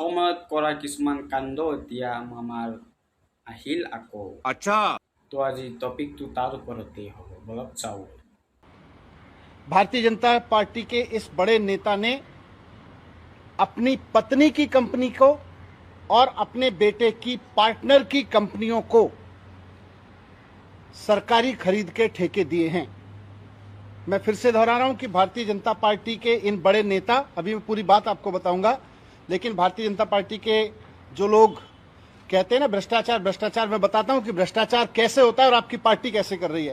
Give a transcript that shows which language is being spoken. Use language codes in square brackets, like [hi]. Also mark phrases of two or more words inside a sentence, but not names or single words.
[as] সময়ত কৰা কিছুমান কাণ্ড এতিয়া আমাৰ আহিল আকৌ। [hi] अच्छा [as] তো আজি টপিকটো তাৰ ওপৰতেই হ'ব, বলক চাওঁ। [hi] भारतीय जनता पार्टी के इस बड़े नेता ने अपनी पत्नी की कंपनी को और अपने बेटे की पार्टनर की कंपनियों को सरकारी खरीद के ठेके दिए हैं। मैं फिर से दोहरा रहा हूं कि भारतीय जनता पार्टी के इन बड़े नेता, अभी मैं पूरी बात आपको बताऊंगा, लेकिन भारतीय जनता पार्टी के जो लोग कहते हैं ना भ्रष्टाचार भ्रष्टाचार, मैं बताता हूं कि भ्रष्टाचार कैसे होता है और आपकी पार्टी कैसे कर रही है।